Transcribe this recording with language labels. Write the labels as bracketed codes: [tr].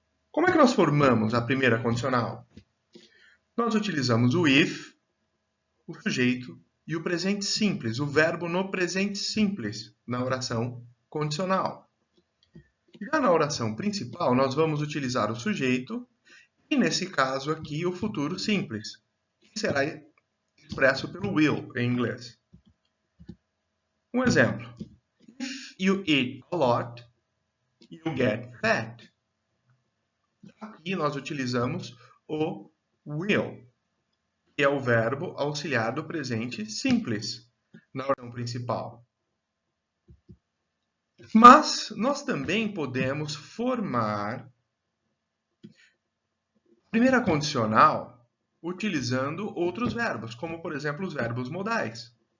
[pt] Como é que nós formamos a primeira condicional? Nós utilizamos o if, o sujeito e o presente simples, o verbo no presente simples, na oração condicional. Já na oração principal, nós vamos utilizar o sujeito e, nesse caso aqui, o futuro simples, que será expresso pelo will em inglês. Um exemplo. [en] If you eat a lot, you get fat. [pt] Aqui nós utilizamos o will, que é o verbo auxiliar do presente simples, na oração principal. Mas nós também podemos formar a primeira condicional utilizando outros verbos, como por exemplo os verbos modais.